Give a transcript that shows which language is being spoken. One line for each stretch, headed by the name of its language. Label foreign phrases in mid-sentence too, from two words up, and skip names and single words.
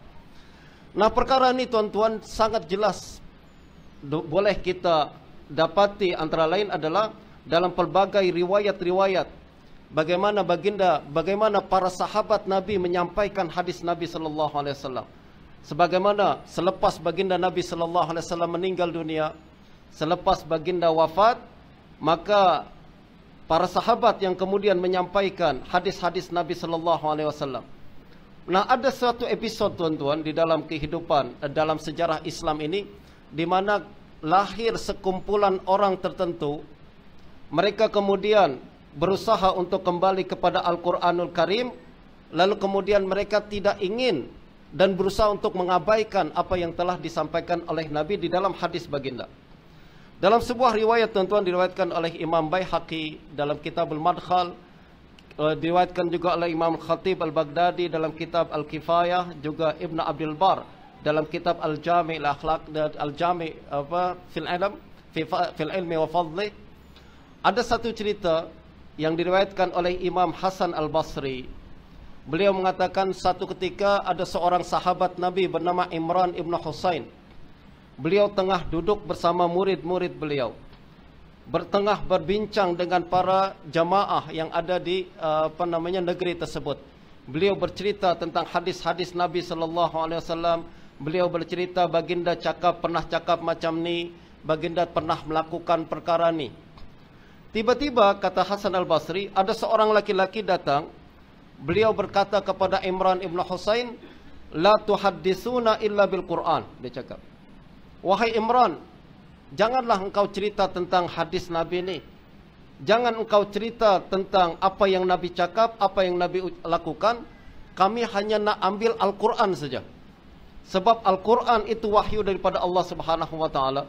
Malay: Nah, perkara ini tuan-tuan sangat jelas boleh kita dapati, antara lain adalah dalam pelbagai riwayat-riwayat bagaimana para sahabat Nabi menyampaikan hadis Nabi
Arabic: صلى الله عليه وسلم.
Malay: Sebagaimana selepas baginda Nabi
Arabic: صلى الله عليه وسلم
Malay: meninggal dunia, selepas baginda wafat, maka para sahabat yang kemudian menyampaikan hadis-hadis Nabi
Arabic: صلى الله عليه وسلم.
Malay: Nah, ada suatu episod tuan-tuan di dalam kehidupan, dalam sejarah Islam ini, di mana lahir sekumpulan orang tertentu. Mereka kemudian berusaha untuk kembali kepada Al-Quranul Karim, lalu kemudian mereka tidak ingin dan berusaha untuk mengabaikan apa yang telah disampaikan oleh Nabi di dalam hadis baginda. Dalam sebuah riwayat tuan-tuan diriwayatkan oleh Imam Baihaqi dalam Kitabul Madkhal, diriwayatkan juga oleh Imam Khatib Al-Baghdadi dalam kitab Al-Kifayah, juga Ibn Abdul Bar dalam kitab Al-Jami' Al-Akhlaq dan Al-Jami' fil ilmi wa fadli. Ada satu cerita yang diriwayatkan oleh Imam Hasan Al-Basri. Beliau mengatakan satu ketika ada seorang sahabat Nabi bernama Imran ibn Husain. Beliau tengah duduk bersama murid-murid beliau, bertengah berbincang dengan para jamaah yang ada di negeri tersebut. Beliau bercerita tentang hadis-hadis Nabi
Arabic: صلى الله عليه وسلم.
Malay: Beliau bercerita baginda pernah cakap macam ni, baginda pernah melakukan perkara ni. Tiba-tiba, kata Hasan Al-Basri, ada seorang laki-laki datang.
Arabic: Beliau berkata kepada Imran ibn Husain, "لا تحدثونا إلا بالقرآن."
Malay: Dia cakap, "Wahai Imran, janganlah engkau cerita tentang hadis Nabi ni. Jangan engkau cerita tentang apa yang Nabi cakap, apa yang Nabi lakukan. Kami hanya nak ambil Al-Quran saja. Sebab Al-Quran itu wahyu daripada Allah
Arabic: سبحانه وتعالى.